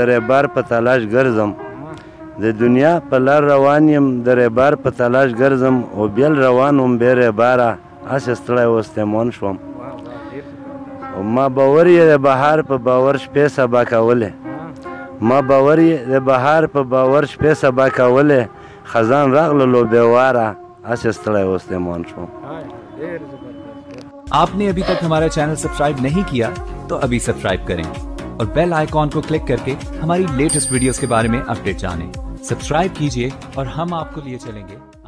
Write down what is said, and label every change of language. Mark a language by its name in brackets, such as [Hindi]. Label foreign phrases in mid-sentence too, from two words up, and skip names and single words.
[Pashto] رهبر په تلاش ګرځم د دنیا په لار روان یم د رهبر په تلاش ګرځم او بیل روان وم بې رهبره هسې ستړی وستومان شوم ما باور یې د بهار په باور شپې سبا کولې ما باور یې د بهار په باور شپې سبا کولې خزان راغللو بې واره هسې ستړی وستومان شوم [Hindi] आपने अभी तक हमारा चैनल सब्सक्राइब नहीं किया तो अभी सब्सक्राइब करें और [English] bell icon [Hindi] को क्लिक करके हमारी [English] latest videos [Hindi] के बारे में अपडेट जानें। सब्सक्राइब कीजिए और हम आपको लिए चलेंगे